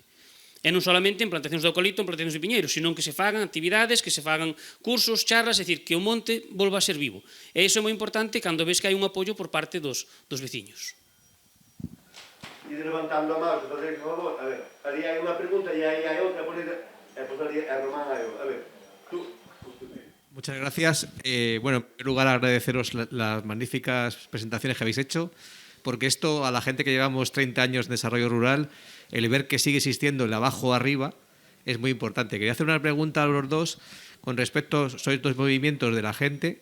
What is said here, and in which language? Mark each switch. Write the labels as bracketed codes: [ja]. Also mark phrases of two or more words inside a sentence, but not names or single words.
[gl] E non solamente en plantacións de eucalipto, en plantacións de piñeiros, sino que se fagan actividades, que se fagan cursos, charlas, é dicir, que o monte volva a ser vivo. E iso é moi importante cando ves que hai un apoio por parte dos veciños. E levantando a mão, por favor, a ver, ali hai unha pregunta e aí hai outra, [es] a ver, tú. Muchas gracias. Bueno, en primer lugar agradeceros las magníficas presentaciones que habéis hecho, porque esto a la gente que llevamos 30 años en desarrollo rural, el ver que sigue existiendo el abajo arriba es muy importante. Quería hacer una pregunta a los dos con respecto a estos movimientos de la gente.